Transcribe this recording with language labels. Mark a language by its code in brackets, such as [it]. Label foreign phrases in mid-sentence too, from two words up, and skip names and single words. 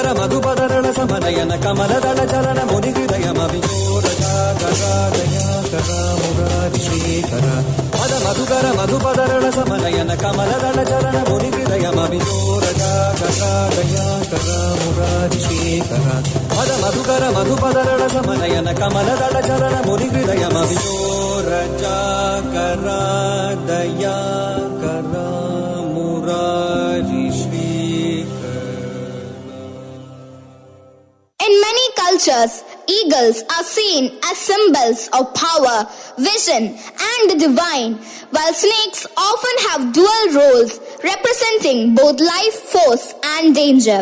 [sa] ಮಧುಪದರಣ ಸಮನಯನ ಕಮಲದಳ ಚರಣ ಮುನಿ ಹೃದಯಮಭಿಜೋರ ಜಾಗರ ದಯಾಕರ ಮುರಾರಿಶೇಖರ ಪದ ಮಧುಕರ ಮಧುಪದರಣ ಸಮನಯನ ಕಮಲದಳ ಚರಣ ಮುನಿ ಹೃದಯಮಭಿಜೋರ ಜಾಗರ ದಯಾಕರ ಮುರಾರಿಶೇಖರ ಪದ ಮಧುಕರ ಮಧುಪದರಣ ಸಮನಯನ ಕಮಲದಳ ಚರಣ ಮುನಿ ಹೃದಯಮಭಿಜೋರ ಜಾಗರ ದಯಾಕರ ಮುರಾರಿಶೇಖರ. [en] In many cultures, eagles are seen as symbols of power, vision, and the divine, while snakes often have dual roles representing both life force and danger.